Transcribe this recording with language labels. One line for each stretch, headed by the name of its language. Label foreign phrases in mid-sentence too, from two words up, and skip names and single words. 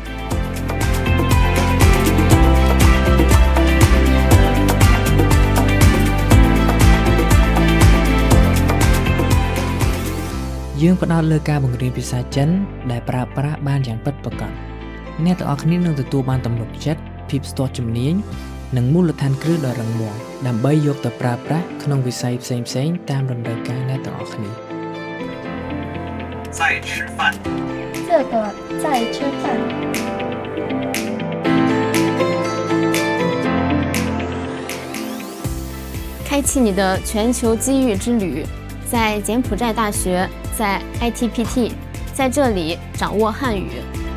Khmer: យើងផ្ដោតលើការបង្រៀនភាសាចិនដែលប្រើប្រាស់បានយ៉ាងពិតប្រាកដអ្នកទាំងអស់គ្នានឹងទទួលបានទំនុកចិត្តភាពស្ទាត់ជំនាញនិងមូលដ្ឋានគ្រឹះដ៏រឹងមាំដើម្បីយកទៅប្រើប្រាស់ក្នុងវិស័យផ្សេងៗតាមតម្រូវការអ្នកទាំងអស់គ្នា
Chinese: 在吃饭这个在吃饭。开启你的全球机遇之旅，在柬埔寨大学，在 ITPT，在这里掌握汉语。